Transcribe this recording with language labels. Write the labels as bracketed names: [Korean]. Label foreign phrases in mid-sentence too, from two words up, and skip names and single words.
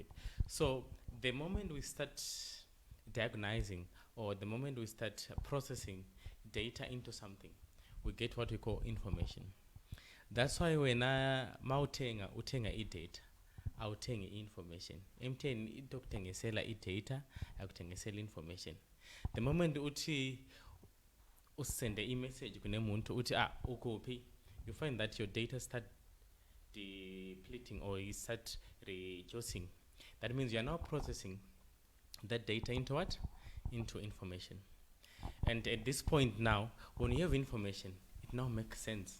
[English] So the moment we start diagnosing, or the moment we start processing data into something, we get what we call information. That's why when [Swati] utenga i-data awuthengi information. MTN itokuthengisela i-data akuthengisela information. [English] The moment [Swati] uthi usende i-message kunemuntu uthi ukuphi, [English] you find that your data start depleting or you start reducing. That means you are now processing that data into what? Into information. And at this point now, when you have information, it now makes sense.